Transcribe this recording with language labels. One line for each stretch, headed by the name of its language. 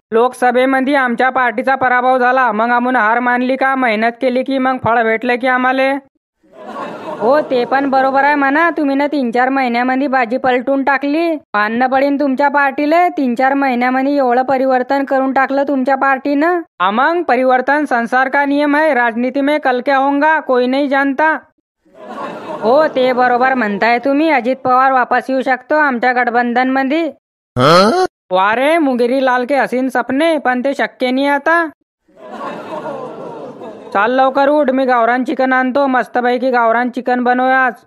Marathi: लोकसभेमध्ये आमच्या पार्टीचा पराभव झाला, मग आम्ही हार मानली का? मेहनत केली की मग फळ भेटले की आम्हाला? हो ते पण बरोबर आहे म्हणा, तुम्ही ना 3-4 महिन्यामध्ये बाजी पलटून टाकली. मानणं पडीन तुमच्या पार्टीला, 3-4 महिन्यामध्ये एवढं परिवर्तन करून टाकलं तुमच्या पार्टीनं.
Hindi: मग परिवर्तन संसार का नियम है, राजनीती में कल क्या होगा कोई नहीं जानता.
Marathi: हो ते बरोबर म्हणताय तुम्ही, अजित पवार वापस येऊ शकतो आमच्या गठबंधन मध्ये. वारे
Hindi: मुंगेरी लाल के हसीन सपने,
Marathi: पण ते शक्य नाही आता. चाल लवकर उठ, मी गावरान चिकन आणतो, मस्तपैकी गावरान चिकन बनवूया आज.